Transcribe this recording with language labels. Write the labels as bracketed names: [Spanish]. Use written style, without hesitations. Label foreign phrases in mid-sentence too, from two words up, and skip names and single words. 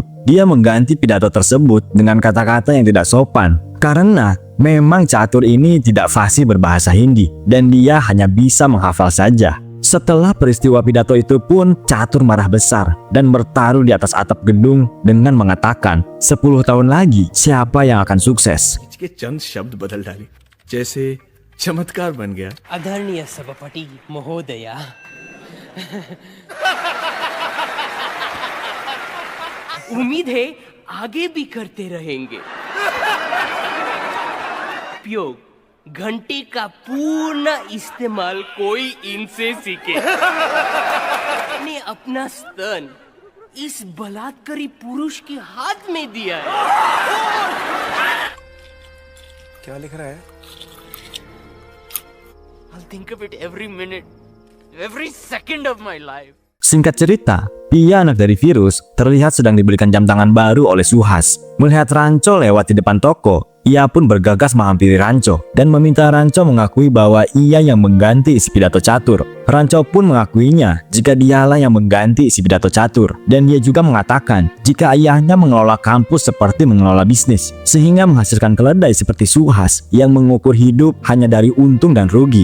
[Indonesian] Dia mengganti pidato tersebut dengan kata-kata yang tidak sopan, karena memang Catur ini tidak fasih berbahasa Hindi dan dia hanya bisa menghafal saja. Setelah peristiwa pidato itu pun, Catur marah besar dan bertaruh di atas atap gedung dengan mengatakan, 10 tahun lagi siapa yang akan sukses? [Hindi] चमत्कार बन गया। आदरणीय सभापति महोदया, उम्मीद है आगे भी करते रहेंगे। उपयोग घंटे का पूर्ण इस्तेमाल कोई इनसे सीखे। ने अपना स्तन इस बलात्कारी पुरुष के हाथ में दिया है। क्या लिख रहा है? [English] I'll think of it every minute, every second of my life. [Indonesian] Singkat cerita, Pia anak dari virus terlihat sedang dibelikan jam tangan baru oleh Suhas. Melihat Ranco lewat di depan toko, ia pun bergegas menghampiri Ranco dan meminta Ranco mengakui bahwa ia yang mengganti isi pidato Catur. Ranco pun mengakuinya jika dialah yang mengganti isi pidato Catur, dan dia juga mengatakan jika ayahnya mengelola kampus seperti mengelola bisnis, sehingga menghasilkan keledai seperti Suhas yang mengukur hidup hanya dari untung dan rugi.